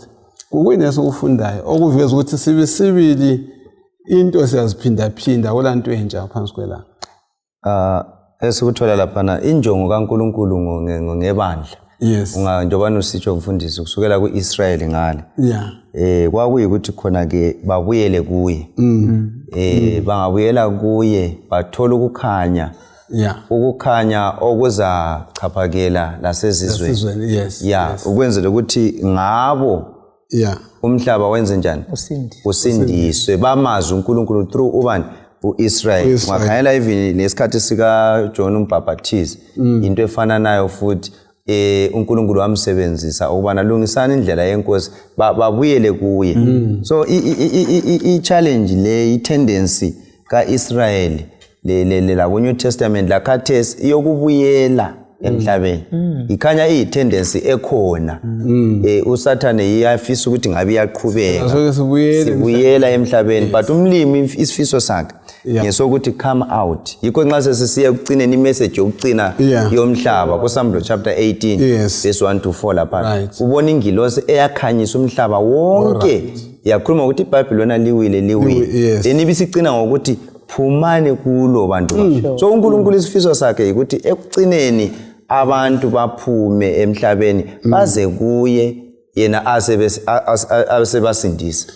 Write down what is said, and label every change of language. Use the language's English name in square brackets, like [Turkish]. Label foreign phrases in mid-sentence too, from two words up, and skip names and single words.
[North Ndebele] Kuyini esikufundayo okuveza ukuthi sibili into siyaziphinda olanto entsha phansi kwelanga. Esikuthola lapha injongo kaNkulunkulu ngebandla. [English] Yes. [North Ndebele] Njobana usitsho mfundisi kusukela kuIsrael ngale. [English] Yeah. [North Ndebele] Kwakuyikuthi khona ke babuyele kuye. Bangabuyela kuye bathola ukukhanya. [English] Yeah. [North Ndebele] Ukukhanya okuza chaphakela lasezizweni. [English] Yes. Yeah, [North Ndebele] ukwenzela ukuthi ngabo umhlaba wenze njani? Usindiswe bamazi uNkulunkulu through ubani? uIsrael. Ngakhayela even lesikhathi sika John uMbhaphathizi into efana nayo futhi uNkulunkulu wamsebenzisa ukubana lungisana indlela yenkosi babuyele kuye. [English] So I challenge [North Ndebele] le I tendency kaIsrael le la ku New Testament la khathesi iyokubuyela emhlabeni. Ikhanya tendency ekhona. uSathane iyafisa ukuthi ngabe iyaqhubeka. Sibuyela emhlabeni but umlimi isifiso sakhe ngesokuthi [English] come out. [North Ndebele] Yikho nxa sesisiya ukucineni imessage yokucina yomhlaba kuSambulo [English] chapter 18 verse 1 to 4 [North Ndebele] lapha. Ubona ingilosi eyakhanyisa umhlaba wonke. Yakhuluma ukuthi iBhabhiloni liwile. Enibisicina ngokuthi phumani kulo bantu. So uNkulunkulu isifiso sakhe ukuthi ekucineni abantu baphume emhlabeni baze kuye yena asebasindisa.